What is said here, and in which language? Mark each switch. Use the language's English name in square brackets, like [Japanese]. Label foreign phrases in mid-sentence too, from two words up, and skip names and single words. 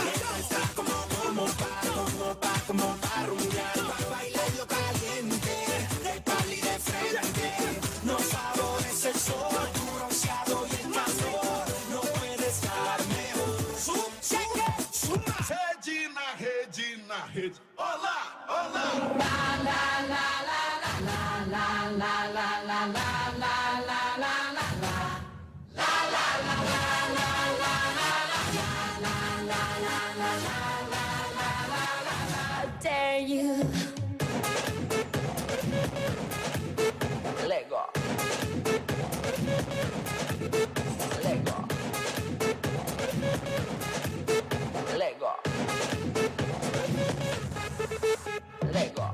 [Spanish] Esto está como pa' rumbear, pa' bailarlo caliente, de pal y de frente. No favorece el sol, tu bronceado y el calor, no puede estar mejor. Suma. [Portuguese] Rede na rede. Olá, olá. La la la la la la la la la la la la la la la. La la la la la la la la la la la la. [English] I dare you. Let go. Let go. Let go. Let go.